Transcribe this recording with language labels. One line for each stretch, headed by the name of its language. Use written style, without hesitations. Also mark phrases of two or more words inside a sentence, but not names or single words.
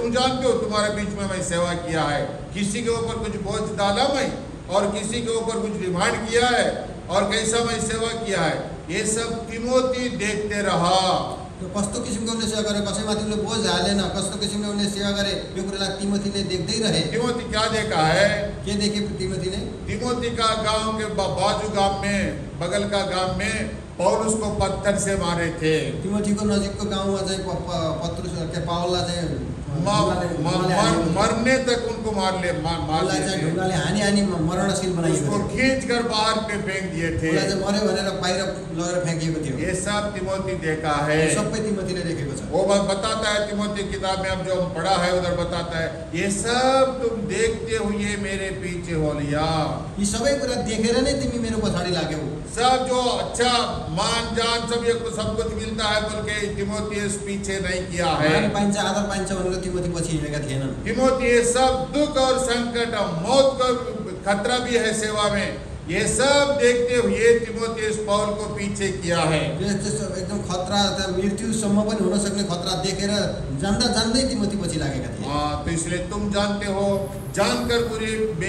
Hindi: तुम जानते हो तुम्हारे बीच में मैं सेवा किया है, किसी के ऊपर कुछ बोझ डाला मैं, और किसी के ऊपर कुछ डिमांड किया है, और कैसा मैं सेवा किया है, ये सब तिमोथी देखते रहा।
Nepali: त्यो कस्तो किसिमको उनले सेवा गरे, कसैमाथि उनले बोझ हालेन, कस्तो किसिमले उनले सेवा गरे, यो कुरालाई तिमोथीले देख्दै रहे।
Hindi: तिमोथी क्या देखा है?
Nepali: के देखे तिमोथीले?
Hindi: तिमोथी का गांव के बाजू गांव में, बगल का गांव में पौलुस को पत्थर से मारे थे।
Nepali: तिमोथीको नजिकको गाउँमा चाहिँ पत्रुस के पावललाई चाहिँ
Hindi: मरने तक उनको मार दिए थे।
Nepali: ढुङ्गाले हानी मरणशील बनाइएको उसको थियो।
Hindi: खींच कर बाहर पे फेंक दिए थे।
Nepali: उसलाई चाहिँ मर्यो भनेर बाहिर लगेर फ्याँकिएको थियो।
Hindi: ये सब तिमोथी देखा है।
Nepali: सबै तिमोथीले देखेको छ।
Hindi: वो बताता है, तिमोथी किताब में अब जो पढ़ा है उधर बताता है, ये सब तुम देखते हुए मेरे पीछे हो लिया।
Nepali: यी सबै कुरा देखेर नै तिमी मेरो पछाडि लाग्यौ।
Hindi: सब जो अच्छा मान जान सब कुछ मिलता है बोल के तिमोथी इस पीछे नहीं किया है।
Nepali: मान पाइन्छ, आदर पाइन्छ भनेर तिमोथी पछि हिँडेका थिएनन्।
Hindi: तिमोथी ये सब दुख और संकट, मौत का खतरा भी है सेवा में, ये सब देखते हुए तिमोथी इस पौल को पीछे किया है।
Nepali: एकदम खतरा, मृत्युसम्म पनि हुन सक्ने खतरा देखेर जान्दै तिमोथी पछि लागेका थिए।
Hindi: तो इसलिए तुम जानते हो, जानकर पूरी